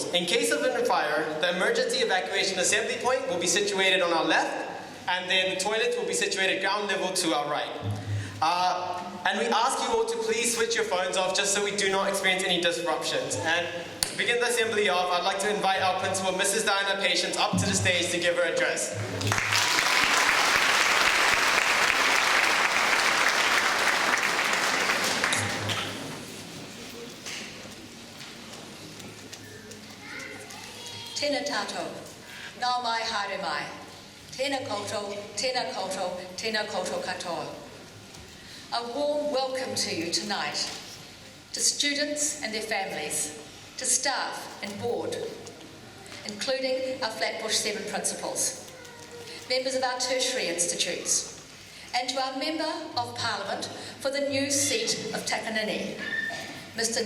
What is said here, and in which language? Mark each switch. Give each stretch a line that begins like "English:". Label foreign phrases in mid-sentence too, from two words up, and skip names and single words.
English: In case of a fire, the emergency evacuation assembly point will be situated on our left, and then the toilets will be situated ground level to our right. And we ask you all to please switch your phones off just so we do not experience any disruptions. And to begin the assembly off, I'd like to invite our principal, Mrs. Diana Patience, up to the stage to give her address.
Māori: Tēnā tātou, nā mai haere mai. Tēnā koutou, tēnā koutou, tēnā koutou katoa.
English: A warm welcome to you tonight, to students and their families, to staff and board, including our Flatbush 7 principals, members of our tertiary institutes, and to our Member of Parliament for the new seat of Takanini, Mr.